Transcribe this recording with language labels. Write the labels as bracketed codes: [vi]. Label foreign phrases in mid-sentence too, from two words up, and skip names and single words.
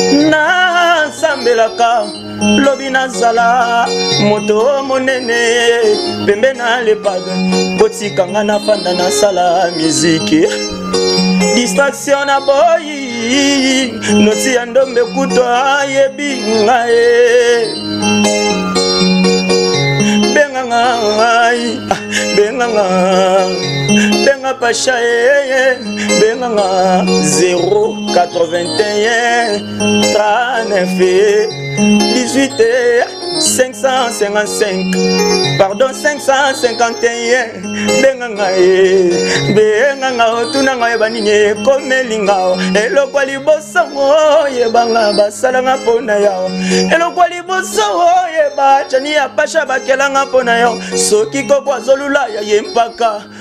[ln] nasambelaka, lobi nazala moto monene, pembe na le padre, botika nga nafanda nasala miziki, distraction na boyi, noti ya ndombe kutu ayebi nga ye, benga ngai, benga nga, benga Pacha ye. [fr] Benganga zéro quatre-vingt-un trente-neuf dix-huit cinq cent cinquante-cinq. Pardon, cinq cent cinquante et un. [ln] Benganga ye. Benganga otuna nga yeba nini ekomeli nga o. Eloko ya liboso ngo yebanga basalanga mpo na yo. Eloko ya liboso oyeba Chani ya Pasha bakelanga mpo na yo. Soki koko azolula ya ye mpaka.